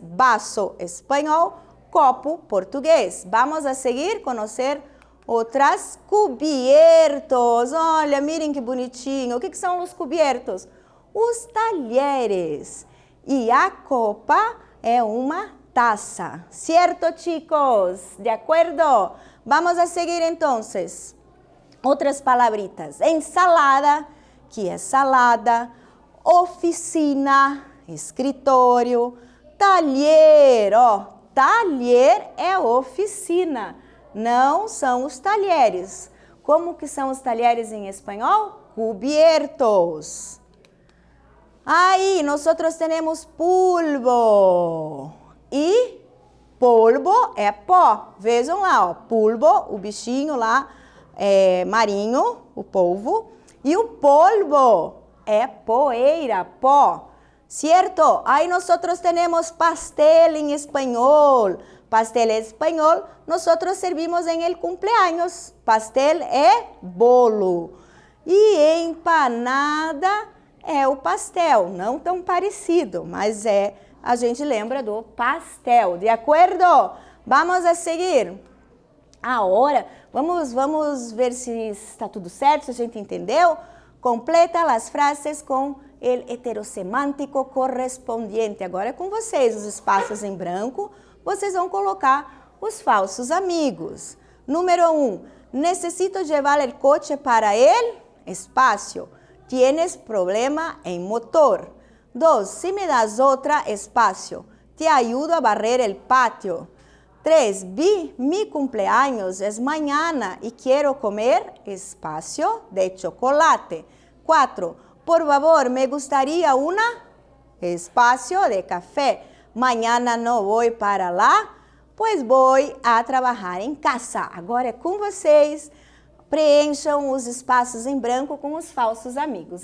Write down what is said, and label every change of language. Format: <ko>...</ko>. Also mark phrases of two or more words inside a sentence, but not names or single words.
<pt>Vaso, espanhol, copo, português.</pt> <es>Vamos a seguir,</es> <pt>conhecer outras. Cubiertos, olha, mirem que bonitinho. O que são os cubiertos? Os talheres. E a copa é uma taça.</pt> <es>¿Cierto, chicos? ¿De acuerdo? Vamos a seguir, entonces.</es> <pt>Outras palabritas. Ensalada, que é salada. Oficina, escritório. Talher, ó. Talher é oficina. Não são os talheres. Como que são os talheres em espanhol? Cubiertos. Aí, nós temos polvo. E polvo é pó. Vejam lá, ó, polvo, o bichinho lá, marinho, o polvo. E o polvo é poeira, pó. Certo? Aí, nós temos pastel em espanhol. Pastel em espanhol, nós servimos em</pt> <es>el cumpleaños.</es> <pt>Pastel é bolo. E empanada é o pastel, não tão parecido, mas a gente lembra do pastel, de acordo?</pt> <es>Vamos a seguir.</es> <pt>Agora, vamos ver se está tudo certo, se a gente entendeu. Completa as frases com o heterosemântico correspondiente. Agora é com vocês, os espaços em branco, vocês vão colocar os falsos amigos. Número 1.</pt> <es>Necesito llevar el coche para el espacio. Tienes problema en motor. 2. Si me das otra espacio, te ayudo a barrer el patio. 3. Mi cumpleaños es mañana y quiero comer espacio de chocolate. 4. Por favor, me gustaría una espacio de café. Mañana no voy para</es> <pt>lá, pois</pt> <es>voy a</es> <pt>trabalhar em casa. Agora é com vocês. Preencham os espaços em branco com os falsos amigos.</pt>